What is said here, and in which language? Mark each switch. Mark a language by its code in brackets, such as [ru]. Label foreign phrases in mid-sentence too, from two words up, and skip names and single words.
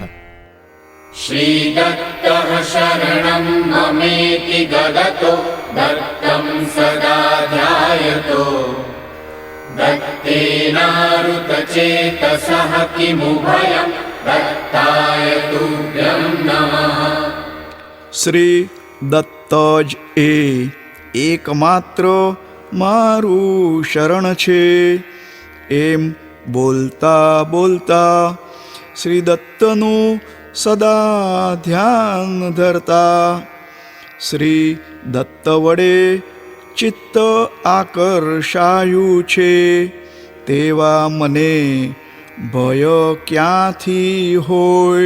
[sa] श्रीदत्तः शरणं ममेति गदतो दत्तं सदा ध्यायतो दत्तेनारुतचेतसः किमुभयं दत्ताय तुभ्यं नमः. [gu] શ્રી દત્ત જ એ એકમાત્ર મારું શરણ છે એમ બોલતા બોલતા શ્રી દત્તનું સદા ધ્યાન ધરતા શ્રી દત્ત વડે ચિત્ત આકર્ષાયું છે તેવા મને ભય ક્યાંથી હોય.